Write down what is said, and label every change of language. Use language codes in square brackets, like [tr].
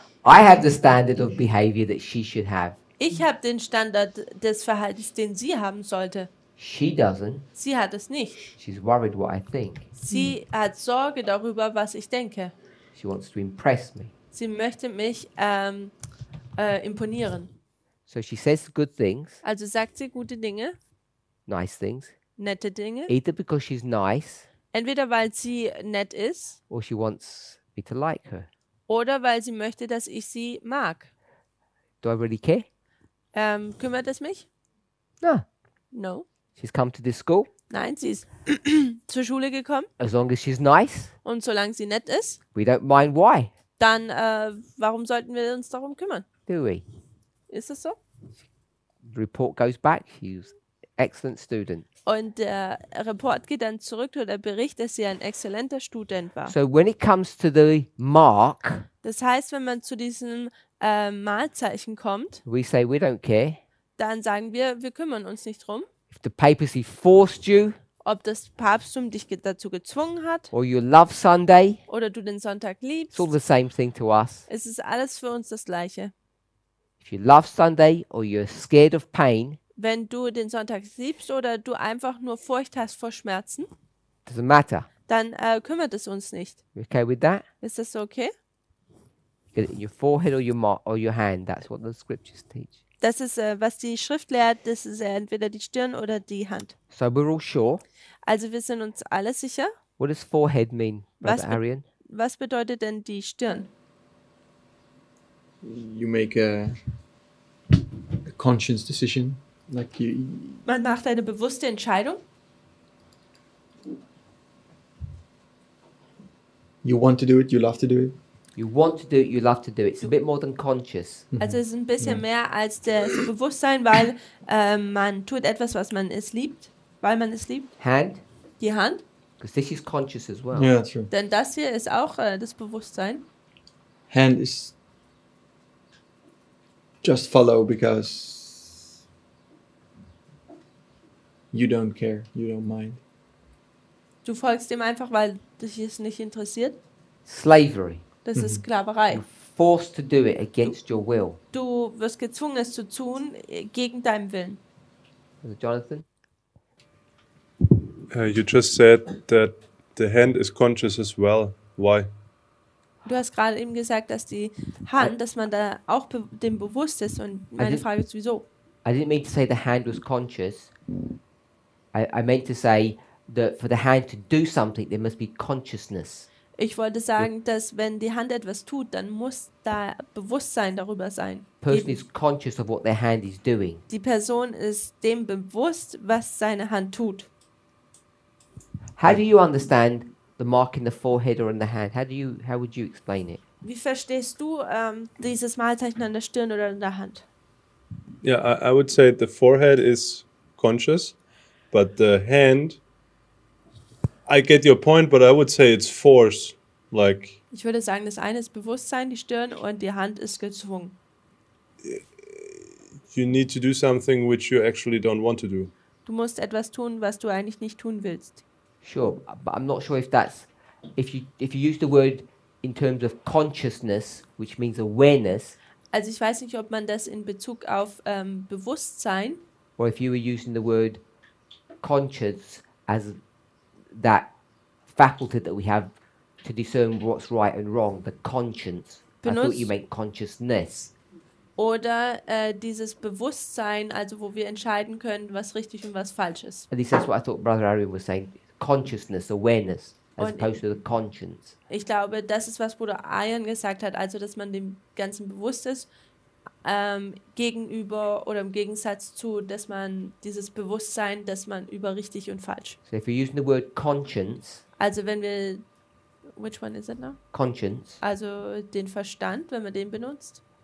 [en] I have the standard of behavior that she should have. [de] Ich habe den Standard des Verhaltens, den sie haben sollte. [en] She doesn't. [de] Sie hat es nicht. [en] She's worried what I think. [de] Sie hat Sorge darüber, was ich denke. [en] She wants to impress me. [de] Sie möchte mich imponieren. [en] So she says good things, [de] Also sagt sie gute Dinge, [en] nice things, [de] nette Dinge. [en] either because she's nice [de] Entweder weil sie nett ist [en] or she wants me to like her. [de] oder weil sie möchte, dass ich sie mag. [en] Do I really care? [de] Kümmert es mich? [en] No. No. She's come to this school. [de] Nein, sie ist zur Schule gekommen [en] As long as she's nice, [de] und solange sie nett ist, [en] we don't mind why, [de] dann warum sollten wir uns darum kümmern? [en] do we? [de] Ist es so? [en] The report goes back. She's an excellent student. [de] Und der Report geht dann zurück oder der Bericht, dass sie ein exzellenter Student war. [en] So when it comes to the mark, [de] Das heißt, wenn man zu diesem Malzeichen kommt, [en] we say we don't care. [de] dann sagen wir kümmern uns nicht drum, [en] If the papacy forced you, [de] ob das Papsttum dich dazu gezwungen hat [en] or you love Sunday, [de] oder du den Sonntag liebst. [en] it's all the same thing to us. [de] Es ist alles für uns das Gleiche. [en] If you love Sunday or you're scared of pain, [de] Wenn du den Sonntag liebst oder du einfach nur Furcht hast vor Schmerzen, [en] doesn't matter. [de] dann kümmert es uns nicht. [en] You okay with that? [de] Ist das so okay? [en] Get it in your forehead or your hand. That's what the scriptures teach. [de] Das ist, was die Schrift lehrt, das ist entweder die Stirn oder die Hand. [en] So we're all sure. [de] Also wir sind uns alle sicher. [en] What does forehead mean, [de] Was [en] Brother Arian? [de] Was bedeutet denn die Stirn? [en] You make a conscious decision, like [de] Man macht eine bewusste Entscheidung. [en] you want to do it, you love to do it. You want to do it, you love to do it. It's a bit more than conscious. [de] Also es ist ein bisschen mehr als das Bewusstsein, weil man tut etwas, was man es liebt, weil man es liebt. [en] Hand, [de] Die Hand, [en] because this is conscious as well. Yeah, true. [de] denn das hier ist auch das Bewusstsein. [en] Hand is just follow because you don't care, you don't mind. [de] Du folgst dem einfach, weil dich es nicht interessiert. [en] Slavery. [de] Das ist Sklaverei. [en] Forced to do it against your will. [de] Du wirst gezwungen, es zu tun, gegen deinen Willen. [en] Brother Jonathan? You just said that the hand is conscious as well. Why? [de] Du hast gerade eben gesagt, dass die Hand, dass man da auch dem bewusst ist. Und meine Frage ist, wieso? [en] I didn't mean to say the hand was conscious. I meant to say that for the hand to do something, there must be consciousness. [de] Ich wollte sagen, dass wenn die Hand etwas tut, dann muss da Bewusstsein darüber sein. [en] Person is conscious of what their hand is doing. [de] Die Person ist dem bewusst, was seine Hand tut. [en] How do you understand the mark in the forehead or in the hand? How would you explain it? [de] Wie verstehst du dieses Malzeichen an der Stirn oder in der Hand? [en] Yeah, I would say the forehead is conscious, but the hand, I get your point, but I would say it's force. Like, [de] Ich würde sagen, das eine ist Bewusstsein, die Stirn, und die Hand ist gezwungen. [en] you need to do something which you actually don't want to do. [de] Du musst etwas tun, was du eigentlich nicht tun willst. [en] Sure, but I'm not sure if that's if you use the word in terms of consciousness, which means awareness, [de] Also ich weiß nicht, ob man das in Bezug auf Bewusstsein [en] or if you were using the word conscience as that faculty that we have to discern what's right and wrong, the conscience. I thought you meant consciousness. [de] oder dieses Bewusstsein, also wo wir entscheiden können, was richtig und was falsch ist. [en] At least that's what I thought Brother Arian was saying. Consciousness, awareness, as [de] Und- [en] opposed to the conscience. [de] Ich glaube, das ist, was Bruder Ayan gesagt hat, also dass man dem Ganzen bewusst ist, gegenüber oder im Gegensatz zu, dass man dieses Bewusstsein, dass man über richtig und falsch. [en] So if you're using the word conscience, [de] Also wenn wir, [en] which one is it now? conscience, [de] Also den Verstand, wenn man den benutzt,